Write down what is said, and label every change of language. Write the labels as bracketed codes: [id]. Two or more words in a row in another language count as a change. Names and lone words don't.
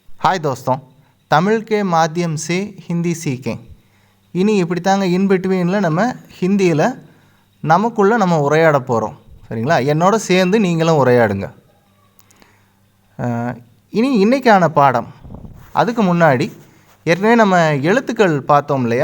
[hi] हाय दोस्तों, तमिल के माध्यम से हिंदी सीखें. [ta] இனி இப்படி தாங்க [en] in between [ta] நம்ம ஹிந்தியில் நமக்குள்ளே நம்ம உரையாட போகிறோம். சரிங்களா? என்னோட சேர்ந்து நீங்களும் உரையாடுங்க. இனி இன்றைக்கான பாடம். அதுக்கு முன்னாடி ஏற்கனவே நம்ம எழுத்துக்கள் பார்த்தோம் இல்லையா?